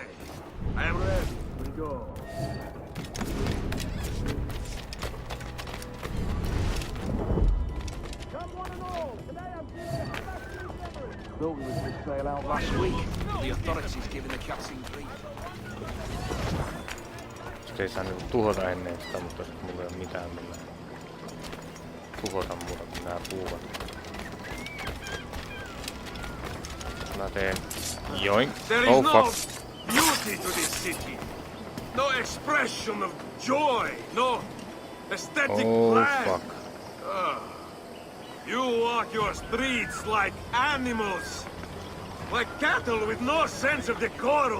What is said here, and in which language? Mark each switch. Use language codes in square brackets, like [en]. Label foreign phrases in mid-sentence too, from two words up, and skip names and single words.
[en] I am ready. We go. Thought we were to sail out last week. The authorities giving the captain grief. [fi] Sitä ei saa niinku tuhota ennen sitä, mutta sit mulla ei oo mitään millään tuhota muuta kuin nää puuvat. Mä teen joink. [en] There Oh is no fuck. beauty to this city. No expression of joy. No aesthetic Oh plan. fuck. You walk your streets like animals. Like cattle with no sense of decorum.